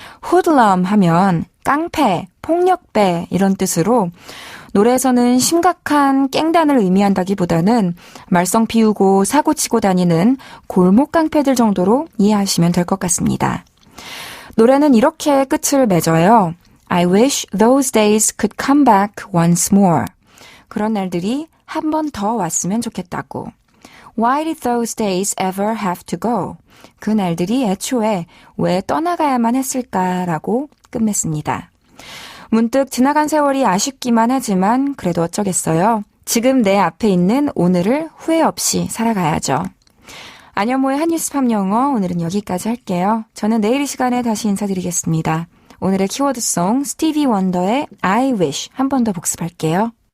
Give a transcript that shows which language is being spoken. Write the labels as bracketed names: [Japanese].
[Korean] hoodlum 하면 깡패, 폭력배 이런 뜻으로 노래에서는 심각한 깽단을 의미한다기보다는 말썽 피우고 사고치고 다니는 골목 깡패들 정도로 이해하시면 될 것 같습니다. 노래는 이렇게 끝을 맺어요. [English] I wish those days could come back once more. [Korean] 그런 날들이 한 번 더 왔으면 좋겠다고. [English] Why did those days ever have to go? [Korean] 그 날들이 애초에 왜 떠나가야만 했을까라고 끝맺습니다. 문득 지나간 세월이 아쉽기만 하지만 그래도 어쩌겠어요. 지금 내 앞에 있는 오늘을 후회 없이 살아가야죠. 안현모의 한뉴스팝 영어 오늘은 여기까지 할게요. 저는 내일 이 시간에 다시 인사드리겠습니다. 오늘의 키워드송 스티비 원더의 I wish 한 번 더 복습할게요.